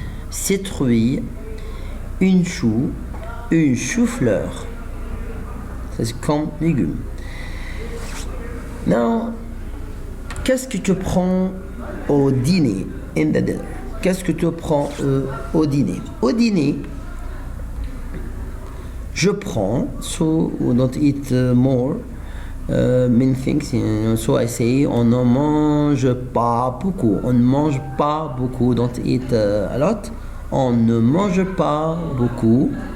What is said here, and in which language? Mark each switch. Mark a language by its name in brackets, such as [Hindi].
[French] Citrouille, une chou-fleur. C'est comme légumes. Now, qu'est-ce que tu prends au dîner? [English] In the dinner. [French] Qu'est-ce que tu prends au dîner? Au dîner, je prends, [English] so we don't eat more many things. So I say, [French] on ne mange pas beaucoup. On ne mange pas beaucoup. [English] Don't eat a lot. [French] On ne mange pas beaucoup.